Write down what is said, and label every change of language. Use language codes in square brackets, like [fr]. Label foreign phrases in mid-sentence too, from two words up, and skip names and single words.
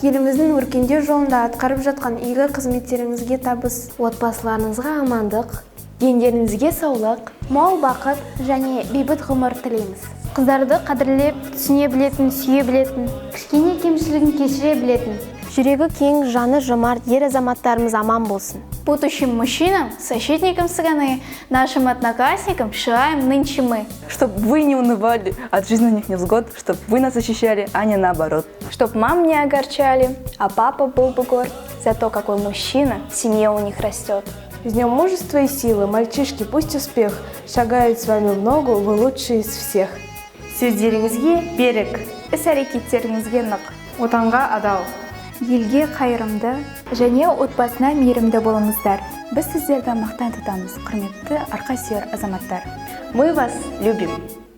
[kk] Еліміздің өркендеу жолында атқарып жатқан игі қызметтеріңізге табыс, Отбасыларыңызға амандық, дендеріңізге саулық, мол бақыт және бейбіт ғұмыр тілейміз. Қыздарды қадірлеп, түсіне білетін, сүйе білетін, кішкене кемшілігін кешіре білетін, жүрегі кең, жаны жомарт ер азаматтарымыз аман болсын. [ru] Будущим мужчинам, защитникам страны, нашим одноклассникам желаем нынче мы. Чтобы вы не унывали от жизненных невзгод, чтобы вы нас защищали, а не наоборот. Чтоб мам не огорчали, а папа был бы горд за то, какой мужчина в семье у них растет. С днем мужества и силы, мальчишки, пусть успех шагает с вами в ногу, вы лучшие из всех. [kk] Сөздеріңізге берік, Іс-әрекеттеріңізге нық. Отанға адал. Елге қайырымды және отбасына мейірімді болыңыздар. Біз сіздерді мақтан тұтамыз, құрметті арқа сүйер азаматтар. [ru] мы вас любим.